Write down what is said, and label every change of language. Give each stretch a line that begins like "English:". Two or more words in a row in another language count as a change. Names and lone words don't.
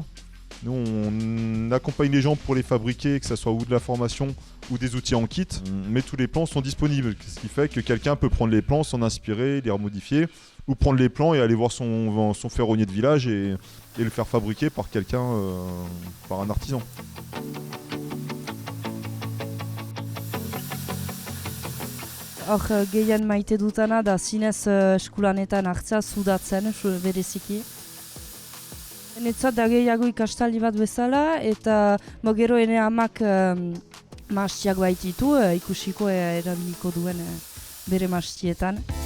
French: Nous, on accompagne les gens pour les fabriquer, que ce soit ou de la formation ou des outils en kit. Mais tous les plans sont disponibles, ce qui fait que quelqu'un peut prendre les plans, s'en inspirer, les remodifier, ou prendre les plans et aller voir son ferronnier de village et le faire fabriquer par quelqu'un, par un artisan.
Basque: Hor gehien maite dutana da zinez eskulanetan hartzea sudatzen bereziki. Netzat da gehiago ikastaldi bat bezala eta gero ene amak mahastiak baititu, ikusiko erabiliko duen bere mahastietan.